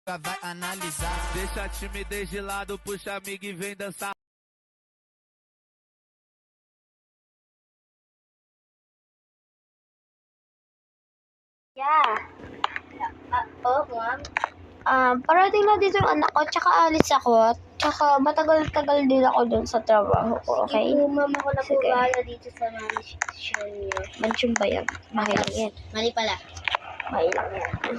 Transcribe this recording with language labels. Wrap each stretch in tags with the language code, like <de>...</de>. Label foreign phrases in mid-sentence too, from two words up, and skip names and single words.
<pt>vai analisar. Deixa a timidez de lado, puxa amigo e vem dançar. Yeah.</pt> <tl>Ma'am. Parating na dito yung anak ko, tsaka alis ako, tsaka matagal-tagal din ako dun sa trabaho ko, okay? Sige po, ma'am, ako na po bahala dito sa mansion niyo. Mansion ba yan? Bahay lang yan. Mali pala. Bahay lang yan.</tl>